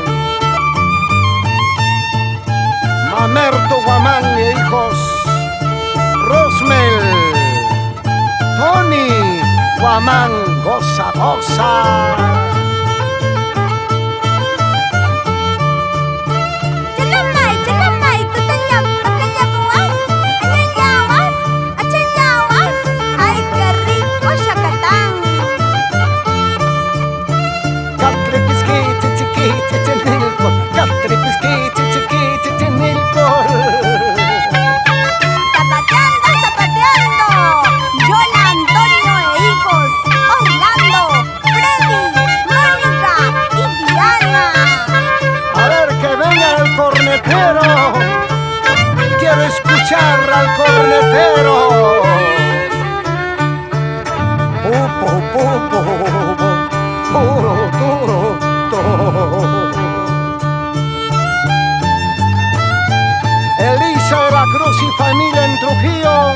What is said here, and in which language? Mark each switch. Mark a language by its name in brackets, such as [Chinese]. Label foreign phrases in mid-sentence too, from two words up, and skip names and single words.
[Spanish] Mamerto Guamán y hijos, Rosmel, Tony Guamán, goza, goza. Chalamay, tutalyapuas, añayawas, achayawas. Ay, qué rico chacatán. Catripisquite, chiquite, chenilcol, catripisquite, chiquite, chenilcol. Zapateando, zapateando. Yola, Antonio e hijos, Orlando, Freddy, Mónica y Diana. A ver que venga el cornetero. Quiero escuchar al cornetero. Elisa de la Cruz y familia en Trujillo.